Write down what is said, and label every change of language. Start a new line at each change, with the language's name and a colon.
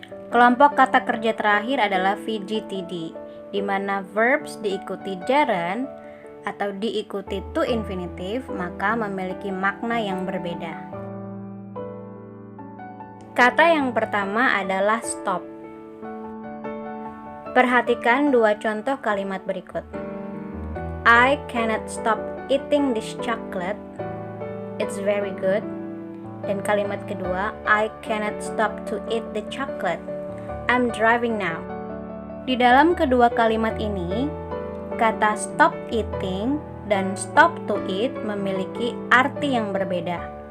Indonesian: Kelompok kata kerja terakhir adalah VGTD, di mana verbs diikuti gerund atau diikuti to infinitive, maka memiliki makna yang berbeda. Kata yang pertama adalah stop. Perhatikan dua contoh kalimat berikut.
English: I cannot stop eating this chocolate. It's very good.
Indonesian: Dan kalimat kedua,
English: I cannot stop to eat the chocolate. I'm driving now.
Indonesian: Di dalam kedua kalimat ini, kata stop eating dan stop to eat memiliki arti yang berbeda.